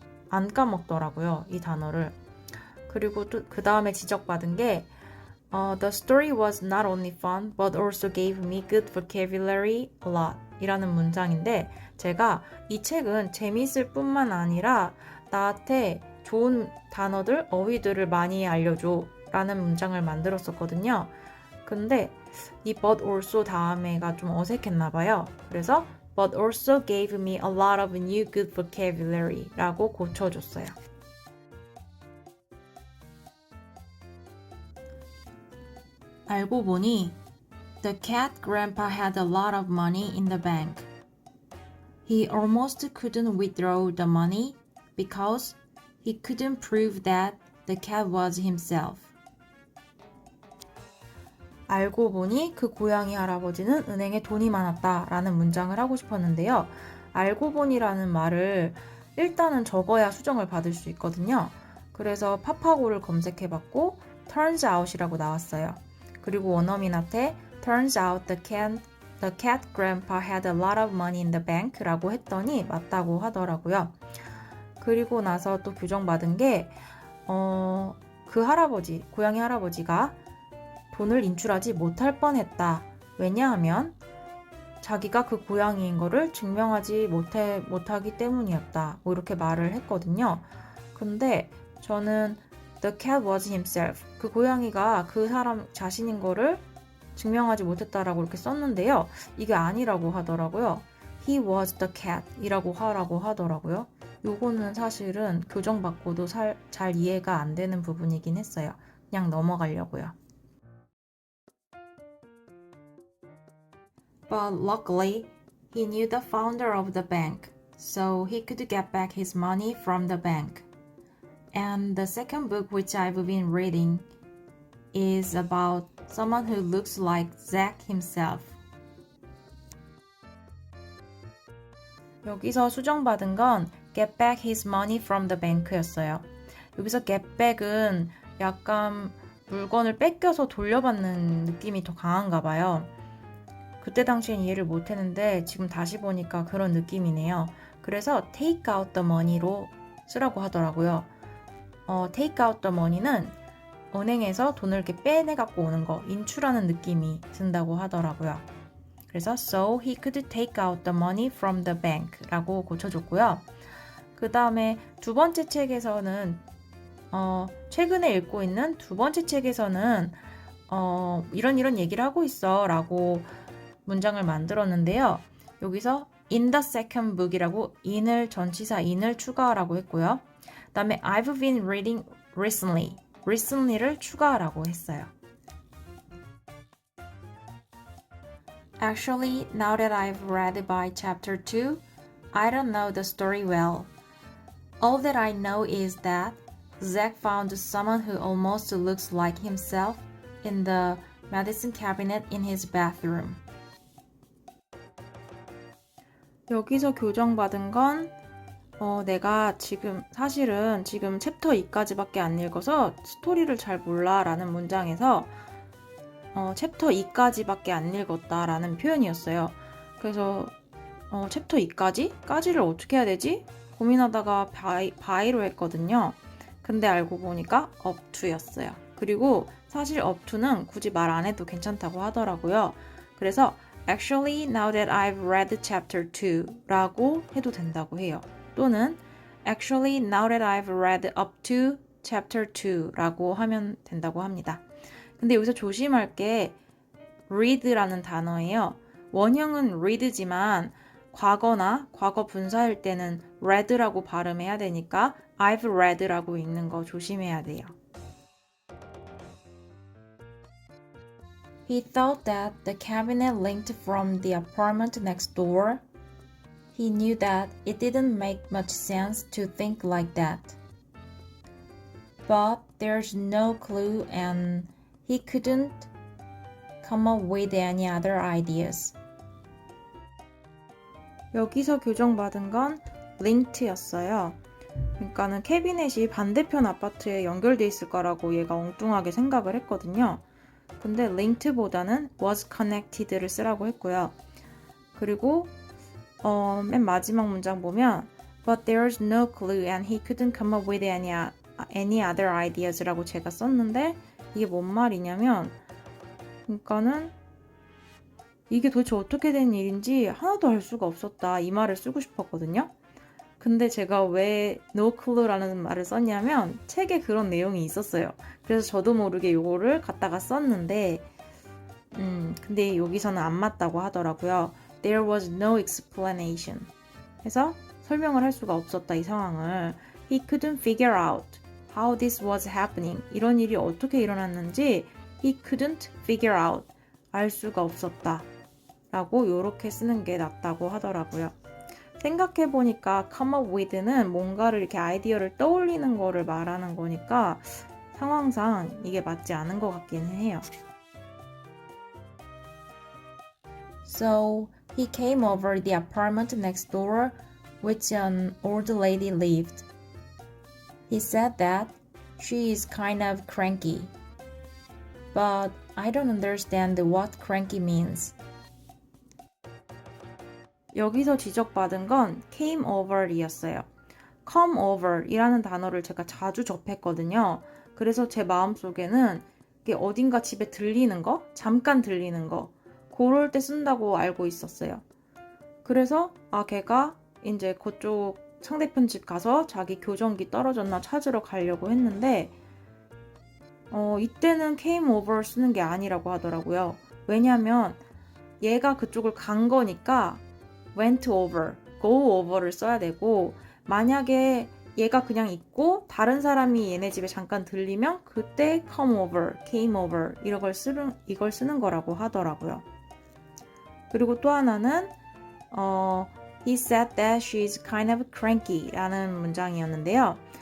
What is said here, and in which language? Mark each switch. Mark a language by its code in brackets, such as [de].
[ko] 안 까먹더라고요, 이 단어를. 그리고 또 그 다음에 지적받은 게 [en] The story was not only fun, but also gave me good vocabulary a lot [ko] 이라는 문장인데 제가 이 책은 재미있을 뿐만 아니라 나한테 좋은 단어들, 어휘들을 많이 알려줘 라는 문장을 만들었었거든요. 근데 이 but also 다음에가 좀 어색했나 봐요. 그래서 [en] but also gave me a lot of new good vocabulary [ko] 라고 고쳐줬어요. 알고 보니 [en] The cat grandpa had a lot of money in the bank. He almost couldn't withdraw the money because he couldn't prove that the cat was himself. [ko] 알고 보니 그 고양이 할아버지는 은행에 돈이 많았다 라는 문장을 하고 싶었는데요. 알고 보니라는 말을 일단은 적어야 수정을 받을 수 있거든요. 그래서 파파고를 검색해봤고 turns out이라고 나왔어요. 그리고 원어민한테 [en] turns out the cat grandpa had a lot of money in the bank [ko] 라고 했더니 맞다고 하더라고요. 그리고 나서 또 교정받은 게 그 할아버지, 고양이 할아버지가 돈을 인출하지 못할 뻔했다. 왜냐하면 자기가 그 고양이인 거를 증명하지 못하기 때문이었다. 뭐 이렇게 말을 했거든요. 근데 저는 [en] The cat was himself. [ko] 그 고양이가 그 사람 자신인 거를 증명하지 못했다라고 이렇게 썼는데요. 이게 아니라고 하더라고요. [en] He was the cat [ko] 이라고 하라고 하더라고요. 요거는 사실은 교정받고도 잘 이해가 안 되는 부분이긴 했어요. 그냥 넘어가려고요. [en] But luckily, he knew the founder of the bank, so he could get back his money from the bank. And the second book which I've been reading is about someone who looks like Zack himself. [ko] 여기서 수정받은 건 [en] get back his money from the bank였어요. [ko] 여기서 get back은 약간 물건을 뺏겨서 돌려받는 느낌이 더 강한가 봐요. 그때 당시엔 이해를 못했는데 지금 다시 보니까 그런 느낌이네요. 그래서 [en] take out the money로 [ko] 쓰라고 하더라고요. [en] take out the money [ko] 는 은행에서 돈을 이렇게 빼내 갖고 오는 거, 인출하는 느낌이 든다고 하더라고요. 그래서 [en] so he could take out the money from the bank [ko] 라고 고쳐줬고요. 그 다음에 두 번째 책에서는 최근에 읽고 있는 두 번째 책에서는 이런 얘기를 하고 있어 라고 문장을 만들었는데요. 여기서 in the second book이라고 전치사 in을 추가하라고 했고요. 그 다음에 [en] I've been reading recently [ko] 를 추가하라고 했어요. [en] Actually, now that I've read by chapter 2, I don't know the story well. All that I know is that Zack found someone who almost looks like himself in the medicine cabinet in his bathroom. [ko] 여기서 교정받은 건 내가 사실은 지금 챕터 2까지밖에 안 읽어서 스토리를 잘 몰라 라는 문장에서 챕터 2까지밖에 안 읽었다 라는 표현이었어요. 그래서 챕터 2까지를 어떻게 해야 되지? 고민하다가 by로 했거든요. 근데 알고 보니까 up to였어요. 그리고 사실 up to는 굳이 말 안 해도 괜찮다고 하더라고요. 그래서 [en] Actually, now that I've read chapter 2 [ko] 라고 해도 된다고 해요. 또는 [en] Actually, now that I've read up to chapter 2 [ko] 라고 하면 된다고 합니다. 근데 여기서 조심할 게 read라는 단어예요. 원형은 read지만 과거나 과거 분사일 때는 read라고 발음해야 되니까 I've read라고 읽는 거 조심해야 돼요. [en] He thought that the cabinet linked from the apartment next door. He knew that it didn't make much sense to think like that. But there's no clue and he couldn't come up with any other ideas. [ko] 여기서 교정받은 건 linked였어요. 그러니까는 캐비넷이 반대편 아파트에 연결돼 있을 거라고 얘가 엉뚱하게 생각을 했거든요. 근데 linked보다는 was connected를 쓰라고 했고요. 그리고 맨 마지막 문장 보면 [en] But there's no clue and he couldn't come up with any other ideas [ko] 라고 제가 썼는데 이게 뭔 말이냐면 그러니까는 이게 도대체 어떻게 된 일인지 하나도 알 수가 없었다 이 말을 쓰고 싶었거든요. 근데 제가 왜 no clue라는 말을 썼냐면 책에 그런 내용이 있었어요. 그래서 저도 모르게 이거를 갖다가 썼는데 근데 여기서는 안 맞다고 하더라고요. [en] There was no explanation. [ko] 해서 설명을 할 수가 없었다 이 상황을. [en] He couldn't figure out how this was happening. [ko] 이런 일이 어떻게 일어났는지 [en] he couldn't figure out. [ko] 알 수가 없었다. 라고 이렇게 쓰는 게 낫다고 하더라고요. 생각해보니까 come up with는 뭔가를 이렇게 아이디어를 떠올리는 거를 말하는 거니까 상황상 이게 맞지 않은 것 같기는 해요. [en] So he came over the apartment next door which an old lady lived. He said that she is kind of cranky. But I don't understand what cranky means. [ko] 여기서 지적받은 건 came over이었어요. come over 이라는 단어를 제가 자주 접했거든요. 그래서 제 마음속에는 이게 어딘가 집에 들리는 거, 잠깐 들리는 거, 그럴 때 쓴다고 알고 있었어요. 그래서 걔가 이제 그쪽 상대편 집 가서 자기 교정기 떨어졌나 찾으러 가려고 했는데 이때는 came over 쓰는 게 아니라고 하더라고요. 왜냐면 얘가 그쪽을 간 거니까 went over, go over를 써야 되고 만약에 얘가 그냥 있고 다른 사람이 얘네 집에 잠깐 들리면 그때 come over, came over 이걸 쓰는 거라고 하더라고요. 그리고 또 하나는 He said that she's kind of cranky 라는 문장이었는데요.